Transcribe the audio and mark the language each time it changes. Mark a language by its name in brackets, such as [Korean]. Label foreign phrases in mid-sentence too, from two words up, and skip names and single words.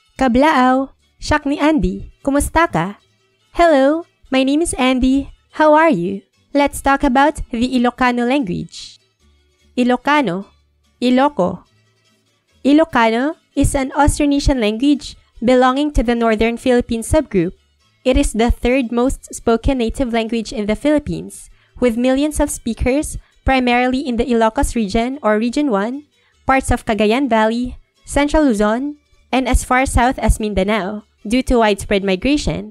[Iloko] Kablaaw! Siak ni Andy. Kumusta ka? [English] Hello, my name is Andy. How are you? Let's talk about the Ilocano language. Ilocano, Iloco. Ilocano is an Austronesian language belonging to the Northern Philippine subgroup. It is the third most spoken native language in the Philippines, with millions of speakers primarily in the Ilocos region or Region 1, parts of Cagayan Valley, Central Luzon, and as far south as Mindanao, due to widespread migration.